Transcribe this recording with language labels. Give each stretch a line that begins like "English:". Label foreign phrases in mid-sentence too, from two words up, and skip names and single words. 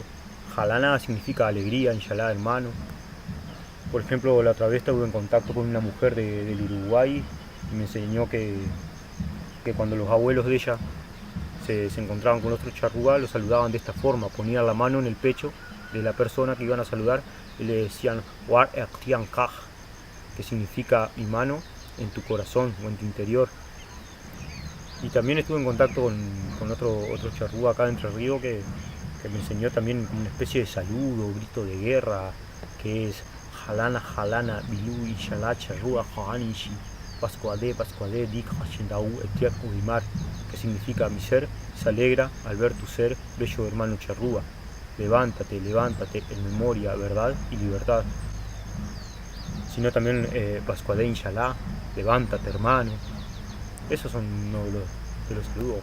Spanish: Jalaná significa alegría, Inshallah, hermano. Por ejemplo, la otra vez estuve en contacto con una mujer del Uruguay y me enseñó que cuando los abuelos de ella se encontraban con otros charrúas, los saludaban de esta forma: ponían la mano en el pecho de la persona que iban a saludar y le decían War Ektian Kaj, que significa mi mano en tu corazón o en tu interior. Y también estuve en contacto con otro charrúa acá de Entre Ríos que me enseñó también una especie de saludo, grito de guerra, que es Jalana, Jalana, Bilú, Inshallah, Charrúa, Joanishi, Pascuadé, Dik, Hashindau, Etiak, Udimar, que significa mi ser se alegra al ver tu ser, bello hermano charrúa. Levántate, levántate, en memoria, verdad y libertad. Sino también Pascuadé, Inshallah, levántate, hermano. Esos son uno de los saludos.